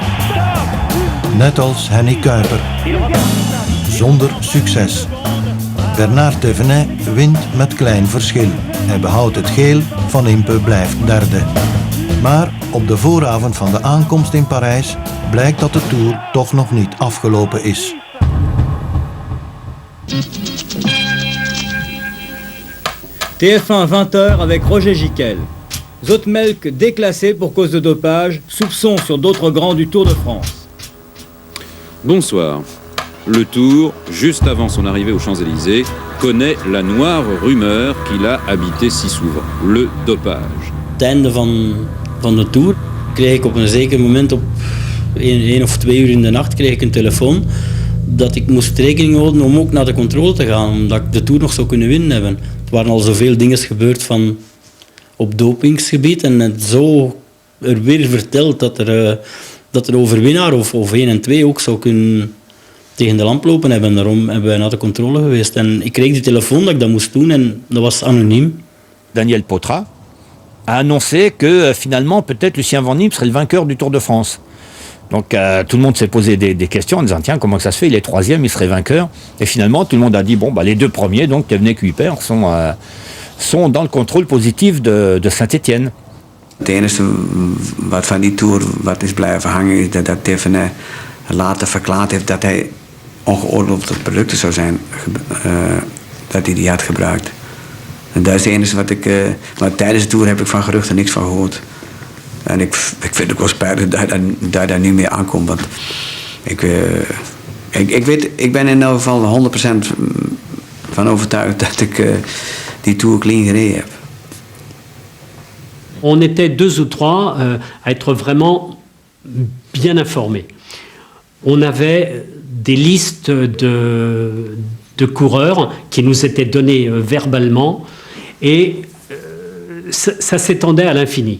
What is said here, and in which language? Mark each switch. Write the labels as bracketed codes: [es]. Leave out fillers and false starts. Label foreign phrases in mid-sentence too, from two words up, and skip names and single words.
[nl] Net als Henny Kuiper. Zonder succes. Bernard Thévenet wint met klein verschil. Hij behoudt het geel, Van Impe blijft derde. Maar op de vooravond van de aankomst in Parijs blijkt dat de Tour toch nog niet afgelopen is. [fr] TF1 20h avec Roger Giquel. Zoutmelk déclassé pour cause de dopage, soupçon sur d'autres grands du Tour de France. Bonsoir. Le Tour, juste avant son arrivée aux Champs-Élysées, connaît la noire rumeur qu'il a habité si souvent, le dopage. [nl] Het einde van de Tour kreeg ik op een zeker moment op 1 of 2 uur in de nacht kreeg ik een telefoon dat ik moest rekening houden om ook naar de controle te gaan, omdat ik de Tour nog zou kunnen winnen hebben. Er waren al zoveel dingen gebeurd van op dopingsgebied en het zo er weer verteld dat er overwinnaar of 1 en 2 ook zou kunnen tegen de lamp lopen hebben. Daarom hebben wij naar de controle geweest. En ik kreeg die telefoon dat ik dat moest doen en dat was anoniem. [fr] Daniel Potra a annoncé que finalement peut-être Lucien Van Impe serait le vainqueur du Tour de France. Donc tout le monde s'est posé des questions en disant tiens comment ça se fait, il est 3e, il serait vainqueur. Et finalement tout le monde a dit bon les 2 premiers, donc Thévenet et Kuiper, sont dans le contrôle positif de Saint-Étienne. [nl] Het enige wat van die Tour wat is blijven hangen is dat Thévenet later verklaard heeft dat hij ongeoorloofde producten zou zijn, dat hij die had gebruikt. En dat is het enige wat ik, maar tijdens de Tour heb ik van geruchten niks van gehoord. En ik vind het ook wel spijtig dat daar niet meer aankomt, want ik ben in elk geval 100% van overtuigd dat ik die Tour clean gereden heb. [fr] On était 2 ou 3 à être vraiment bien informés. On avait des listes de coureurs qui nous étaient données verbalement et ça s'étendait à l'infini.